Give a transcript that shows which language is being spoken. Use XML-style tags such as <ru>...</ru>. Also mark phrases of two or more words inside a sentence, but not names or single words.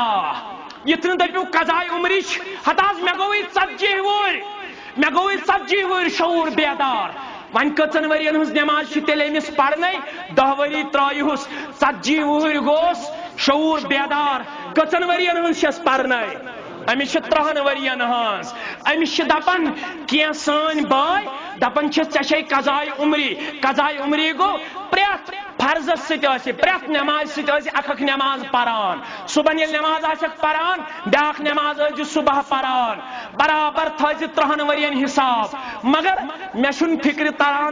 <ks>یت نہ دپیو قضائے عمرچ ہتاز مے گوئی 40 وُہر مے گوئی 40 وُہر شعور بیدار ون کٔژن ورین ہنز نماز چھ تیلہِ أمِس پرنے 10 ؤری ترٛٲیہُس 40 وُہر گوس شعور بیدار کٔژن ورین ہنز چھس پرنے امس 30 ورین ہنز امس دپان کی سن بھائی دپان ژے قضائے عمری گو پریت فرضس ست پریت نماز ست اکھ نماز پران صبح یل نماز آسک پران بیاکھ نماز ٲسۍ صبح پران برابر تھٲیزِ 30 ورین حساب مگر مے چھُنہٕ فکر تران</ks>